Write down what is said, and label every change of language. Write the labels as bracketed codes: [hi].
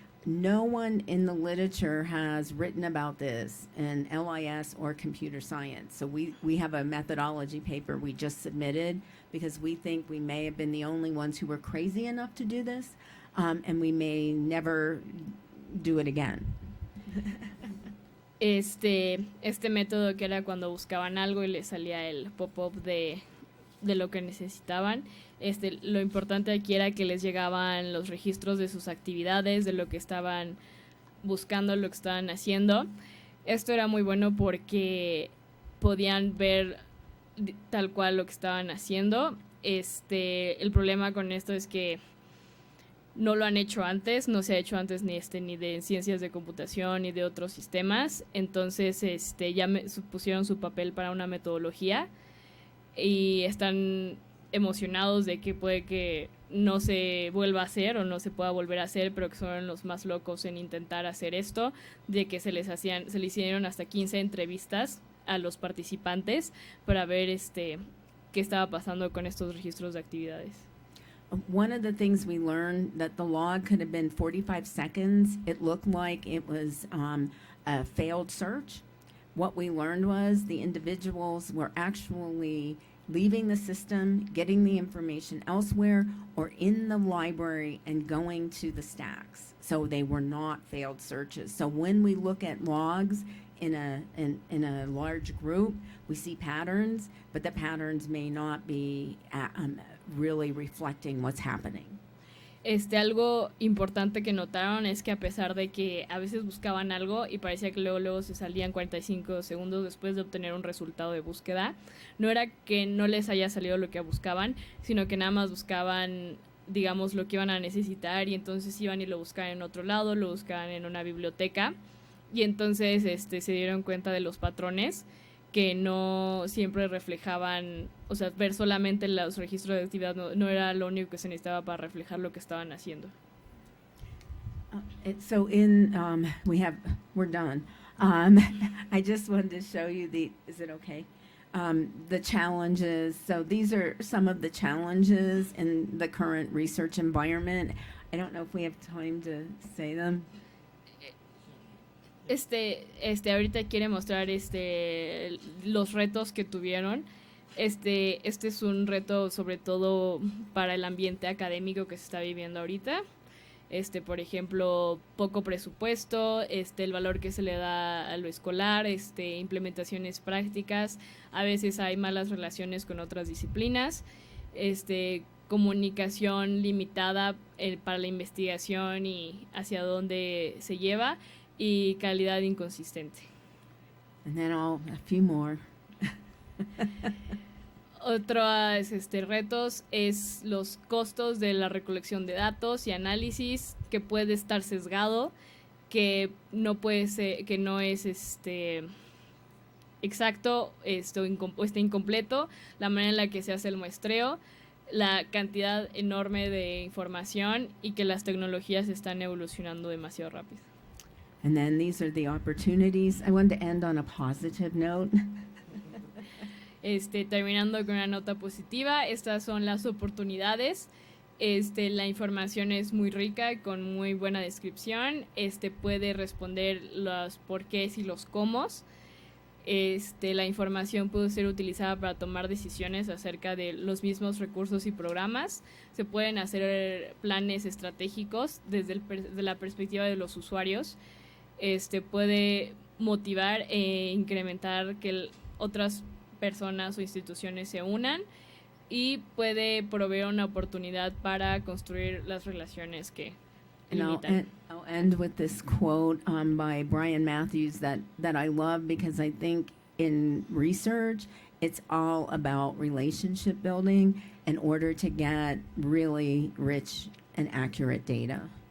[en] No one in the literature has written about this in LIS or computer science. So we have a methodology paper we just submitted because we think we may have been the only ones who were crazy enough to do this, and we may never do it again. [es] Este método, que era cuando buscaban algo y les salía el pop-up de lo que necesitaban. Lo importante aquí era que les llegaban los registros de sus actividades, de lo que estaban buscando, lo que estaban haciendo. Esto era muy bueno porque podían ver tal cual lo que estaban haciendo. El problema con esto es que no lo han hecho antes, no se ha hecho antes ni de ciencias de computación ni de otros sistemas. Entonces ya pusieron su papel para una metodología y están emocionados de que puede que no se vuelva a hacer o no se pueda volver a hacer, pero que son los más locos en intentar hacer esto, de que se le hicieron hasta 15 entrevistas a los participantes para ver qué estaba pasando con estos registros de actividades. [en] One of the things we learned, that the log could have been 45 seconds. It looked like it was a failed search. What we learned was the individuals were actually leaving the system, getting the information elsewhere, or in the library and going to the stacks. So they were not failed searches. So when we look at logs in a large group, we see patterns, but the patterns may not be really reflecting what's happening. [es] Algo importante que notaron es que a pesar de que a veces buscaban algo y parecía que luego se salían 45 segundos después de obtener un resultado de búsqueda, no era que no les haya salido lo que buscaban, sino que nada más buscaban, digamos, lo que iban a necesitar, y entonces iban y lo buscaban en otro lado, lo buscaban en una biblioteca, y entonces se dieron cuenta de los patrones que no siempre reflejaban, o sea, ver solamente los registros de actividad no era lo único que se necesitaba para reflejar lo que estaban haciendo. [en] So we're done. I just wanted to show you is it okay? the challenges. So these are some of the challenges in the current research environment. I don't know if we have time to say them. [es] Ahorita quiere mostrar los retos que tuvieron. Este es un reto sobre todo para el ambiente académico que se está viviendo ahorita. Por ejemplo, poco presupuesto, el valor que se le da a lo escolar, implementaciones prácticas, a veces hay malas relaciones con otras disciplinas, comunicación limitada para la investigación y hacia dónde se lleva, y calidad inconsistente. [en] And then a few more. [es] Otros retos es los costos de la recolección de datos y análisis, que puede estar sesgado, que no puede ser, que no es exacto, está incompleto, la manera en la que se hace el muestreo, la cantidad enorme de información y que las tecnologías están evolucionando demasiado rápido. [en] And then these are the opportunities. I want to end on a positive note. [es] Terminando con una nota positiva, estas son las oportunidades. La información es muy rica, con muy buena descripción. Puede responder los porqués y los cómo. La información puede ser utilizada para tomar decisiones acerca de los mismos recursos y programas. Se pueden hacer planes estratégicos desde la perspectiva de los usuarios. Puede motivar e incrementar que otras personas o instituciones se unan, y puede proveer una oportunidad para construir las relaciones que limitan. [en] I'll end with this quote by Brian Matthews that I love, because I think in research it's all about relationship building in order to get really rich and accurate data.